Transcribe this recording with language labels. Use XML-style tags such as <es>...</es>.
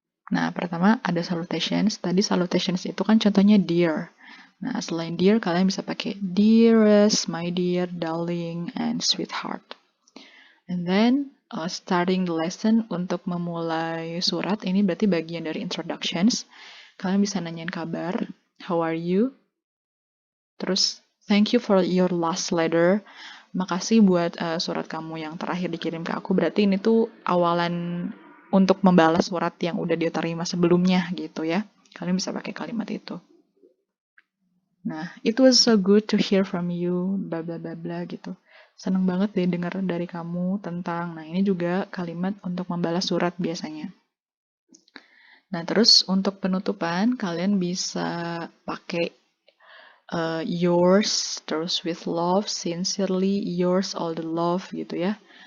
<id>Nah, pertama ada salutations. Tadi salutations itu kan contohnya dear. Nah, selain dear, kalian bisa pakai dearest, my dear, darling, and sweetheart.</id> <en>And then, starting the lesson</en> <id>untuk memulai surat, ini berarti bagian dari introductions. Kalian bisa nanyain kabar,</id> <en>how are you? Terus, thank you for your last letter.</en> <id>Makasih buat surat kamu yang terakhir dikirim ke aku. Berarti ini tuh awalan untuk membalas surat yang udah dia terima sebelumnya gitu ya. Kalian bisa pakai kalimat itu.</id> <en>Nah, it was so good to hear from you, bla bla bla bla gitu.</en> <id>Seneng banget deh dengar dari kamu tentang. Nah, ini juga kalimat untuk membalas surat biasanya. Nah, terus untuk penutupan kalian bisa pakai</id> <en>yours, terus with love, sincerely yours, all the love gitu ya.</en>